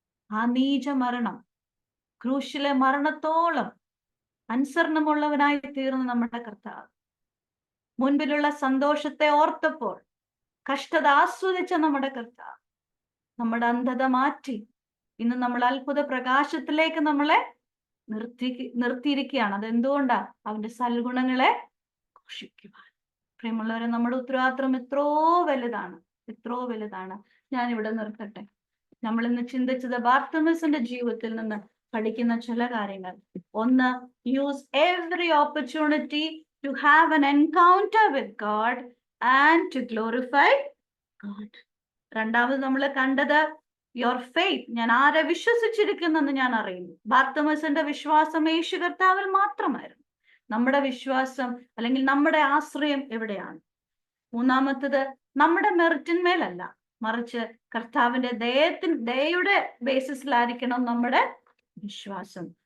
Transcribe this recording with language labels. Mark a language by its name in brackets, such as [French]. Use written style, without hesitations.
[Malayalam] ആ നീച മരണം, ക്രൂശിലെ മരണത്തോളം അനുസരണമുള്ളവനായി തീർന്ന നമ്മുടെ കർത്താവ്, മുൻപിലുള്ള സന്തോഷത്തെ ഓർത്തപ്പോൾ കഷ്ടത ആസ്വദിച്ച നമ്മുടെ കർത്താവ് നമ്മുടെ അന്ധത മാറ്റി ഇന്ന് നമ്മൾ അത്ഭുത പ്രകാശത്തിലേക്ക് നമ്മളെ നിർത്തിയിരിക്കുകയാണ്. അതെന്തുകൊണ്ടാ? അവന്റെ സൽഗുണങ്ങളെ ഘോഷിക്കുവാൻ. പ്രിയമുള്ളവരെ, നമ്മുടെ ഉത്തരവാദിത്വം എത്രയോ വലുതാണ്. ഞാനിവിടെ നിർത്തട്ടെ. നമ്മൾ ഇന്ന് ചിന്തിച്ചത് ബാർത്തിമേസിന്റെ ജീവിതത്തിൽ നിന്ന് പഠിക്കുന്ന ചില കാര്യങ്ങൾ. ഒന്ന്, [English] Use every opportunity to have an encounter with God and to glorify God. [Malayalam] രണ്ടാമത് നമ്മൾ കണ്ടത്, [English] your faith, [Malayalam] ഞാൻ ആരെ വിശ്വസിച്ചിരിക്കുന്നെന്ന് ഞാൻ അറിയുന്നു. ബാർത്തിമേസിന്റെ വിശ്വാസം യേശു കർത്താവിൽ മാത്രമായിരുന്നു. നമ്മുടെ വിശ്വാസം അല്ലെങ്കിൽ നമ്മുടെ ആശ്രയം എവിടെയാണ്? മൂന്നാമത്തത്, നമ്മുടെ മെറിറ്റിന്മേലല്ല, മറിച്ച് കർത്താവിന്റെ ദയയുടെ ബേസിസിലായിരിക്കണം നമ്മുടെ വിശ്വാസം.